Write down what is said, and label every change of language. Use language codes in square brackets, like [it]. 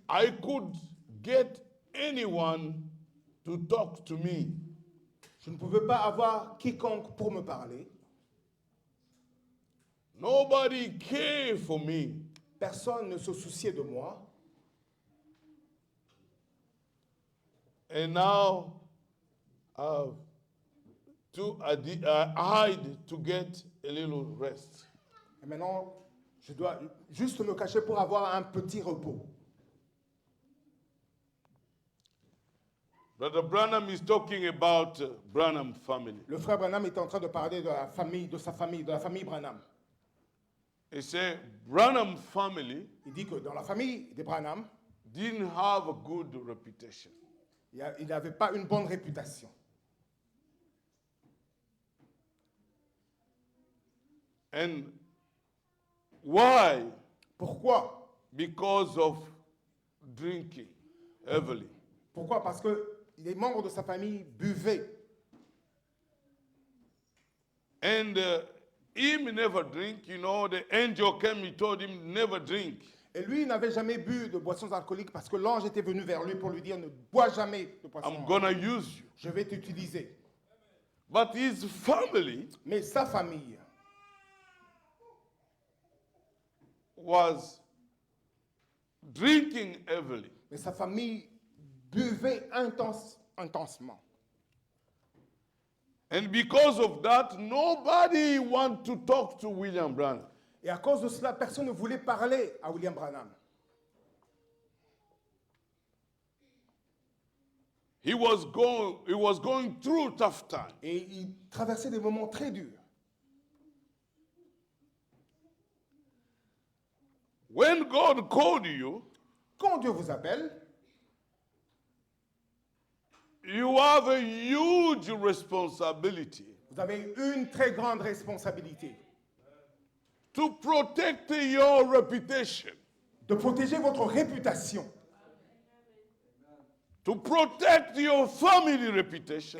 [en] I could get anyone to talk to me. [fr] je ne pouvais pas avoir quiconque pour me parler. [en] Nobody cared for me. [fr] Personne ne se souciait de moi. [en] And now I hide to get a little rest. [fr] Et maintenant, je dois juste me cacher pour avoir un petit repos. [en] Brother Branham is talking about Branham family. [fr] Le frère Branham était en train de parler de la famille, de sa famille, de la famille Branham. [en] He said Branham family [fr] Il dit que dans la famille des Branham, [en] didn't have a good reputation. [fr] il n'avait pas une bonne réputation. [en] And why? [fr] Pourquoi? [en] Because of drinking heavily. [fr] Pourquoi? Parce que les membres de sa famille buvaient. [en] And him never drink. You know, the angel came, he told him, never drink. [fr] Et lui, il n'avait jamais bu de boissons alcooliques parce que l'ange était venu vers lui pour lui dire ne bois jamais de boissons [en] I'm [fr] alcooliques. [en] gonna use you. [fr] Je vais t'utiliser. [en] But his family [fr] Mais sa famille [en] was drinking heavily. [fr] mais sa famille buvait intensement. [en] And because of that, nobody want to talk to William Branham. [fr] Et à cause de cela, personne ne voulait parler à William Branham. [en] He was going through tough time. [fr] Et il traversait des moments très durs. [en] When God called you, [fr] Quand Dieu vous appelle, [en] you have a huge responsibility [fr] vous avez une très grande responsabilité [en] to protect your reputation, [fr] de protéger votre réputation [en] to protect your family reputation,